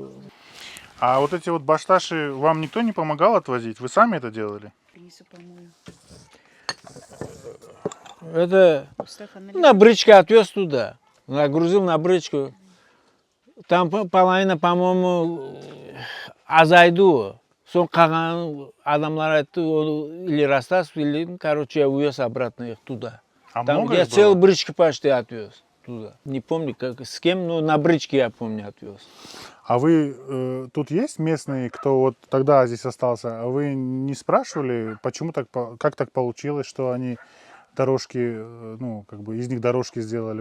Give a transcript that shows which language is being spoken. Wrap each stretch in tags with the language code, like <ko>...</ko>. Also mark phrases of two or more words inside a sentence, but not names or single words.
<ru>А вот эти вот башташи вам никто не помогал отвозить? Вы сами это делали? Это на бричке отвез туда. Нагрузил на бричку. Там половина, по-моему,</ru> <kk>азайду. Сон қалған адамдар айтты,</kk> <ru>или расстаться, или, короче, я увез обратно их туда. А там много я их целую было? бричку почти отвез туда. Не помню, как, с кем, но на бричке, я помню, отвез. А вы, тут есть местные, кто вот тогда здесь остался, а вы не спрашивали, почему так, как так получилось, что они дорожки, ну, как бы из них дорожки сделали?</ru>